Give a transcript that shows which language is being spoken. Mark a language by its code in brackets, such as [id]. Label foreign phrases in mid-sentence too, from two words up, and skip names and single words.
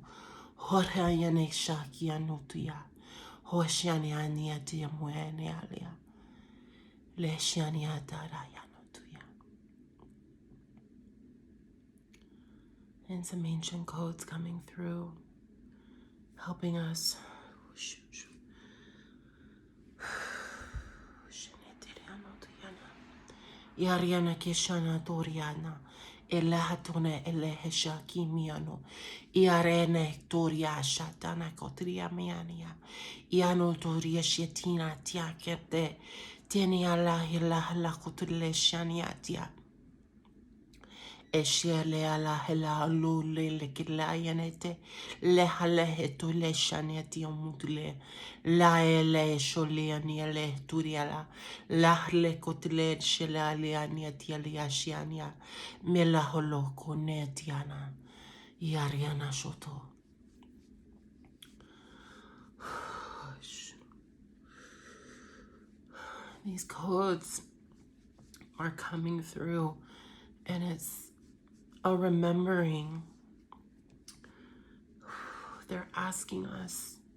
[en] Horayane shaki anutia. Hoshani aniatia muene alia. Leshani atara yanutia. And some ancient codes coming through, helping us. Yariana kishana toriana. Elahatone elehesha kimiano. Iarene toria shatana kotria miania. Iano toria shetina tiakete. Tieni ala hila la kotule shaniatia. Eshele ala hela lule le kilayanete le hale to le shaneti omutule la ele shole aniele turiala la le kotile shela le anieti aliashiania mela holo konetiana yariana shoto. These codes are coming through, and it's a remembering. They're asking us.